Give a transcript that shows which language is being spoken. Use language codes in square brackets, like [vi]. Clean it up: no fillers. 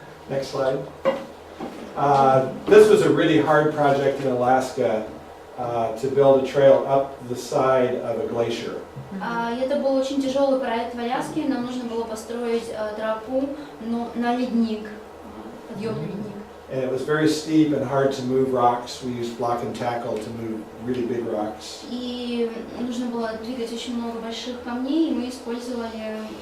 [en] Next slide. This was a really hard project in Alaska to build a trail up the side of a glacier. [ru] Это был очень тяжелый проект в Аляске. Нам нужно было построить тропу на ледник, подъемный ледник. [en] And it was very steep and hard to move rocks. We used block and tackle to move really big rocks. [ru] И нужно было двигать очень много больших камней, и мы использовали